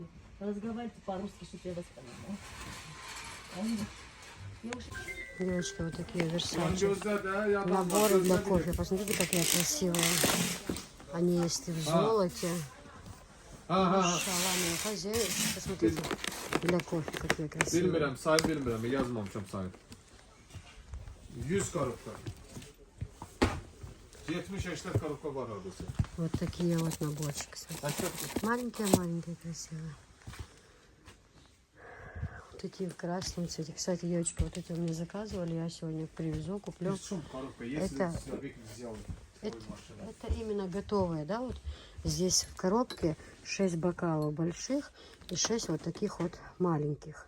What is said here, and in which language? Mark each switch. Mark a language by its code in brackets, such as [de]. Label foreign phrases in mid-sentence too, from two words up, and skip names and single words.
[ru] Разговаривайте по-русски, чтобы я вас поняла. Девочки, вот такие Версачи. Наборы для кофе. Посмотрите, какие красивые. Они есть и в золоте. Şalan hacı. Посмотрите. Для кофе какие красивые. [az] Bilmirəm, say bilmirəm, yazmamışam sayı. [ru] 100 коробка. 70-80 коробка [az] var hardasa. [ru] Вот такие вот наборчики. Маленькие-маленькие красивые. Такие в красном цвете. Кстати, девочки, вот эти у меня заказывали. Я сегодня привезу, куплю. Шум, коробка. Если Это- человек взял Это, свою машину. это именно готовые, да, вот здесь в коробке 6 бокалов больших и 6 вот таких вот маленьких.